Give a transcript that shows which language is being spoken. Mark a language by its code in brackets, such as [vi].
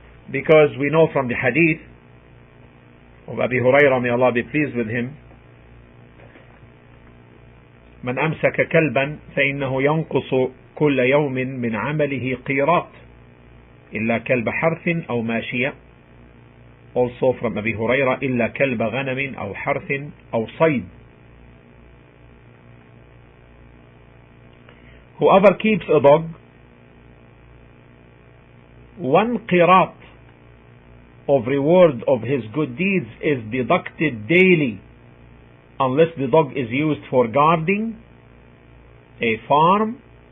[en] Because we know from the hadith of Abi Hurairah, may Allah be pleased with him, [ar] من أمسك كلبا فإنه ينقص كل يوم من عمله قيراط إلا كلب حرث أو ماشية. [en] Also from Abi Hurairah, [ar] إلا كلب غنم أو حرث أو صيد. [en] Whoever keeps a dog, 1 qirat of reward of his good deeds is deducted daily, unless the dog is used for guarding a farm